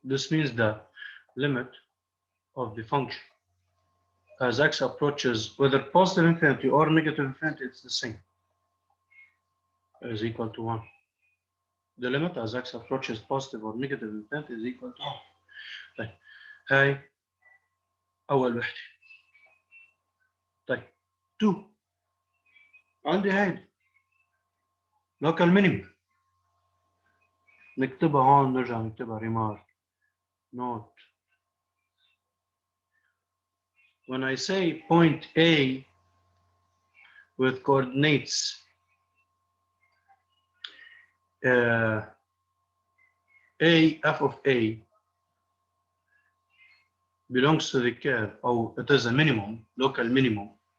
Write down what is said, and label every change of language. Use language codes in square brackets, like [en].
[en] This means the limit of the function as x approaches whether positive infinity or negative infinity, it's the same, is equal to 1. The limit as x approaches positive or negative infinity is equal to 1. [ar] طيب هاي أول وحدة. طيب 2 عندي هاي local minimum. نكتبها هون نرجع نكتبها [en] remark note. When I say point A with coordinates A f of A belongs to the curve, or it is a minimum, local minimum.